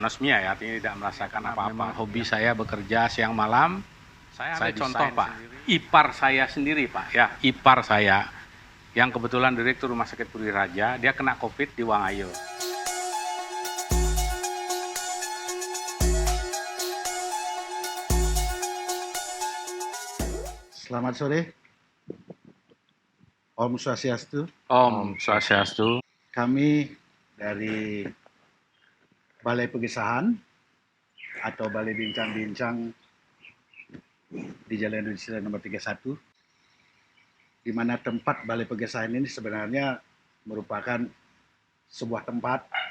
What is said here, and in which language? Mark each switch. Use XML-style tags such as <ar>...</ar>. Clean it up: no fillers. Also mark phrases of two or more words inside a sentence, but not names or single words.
<id>Anosmia ya, artinya tidak merasakan apa-apa. Hobi saya bekerja siang malam. Saya ambil contoh Pak, ipar saya sendiri Pak, ya ipar saya yang kebetulan Direktur Rumah Sakit Puri Raja, dia kena COVID di Wangayo. Selamat sore.</id> <sa>Om Swastiastu. Om Swastiastu.</sa> <id>Kami dari Balai Pegesahan atau Balai Bincang-Bincang di Jalan Indonesia nomor 31, di mana tempat Balai Pegesahan ini sebenarnya merupakan sebuah tempat</id>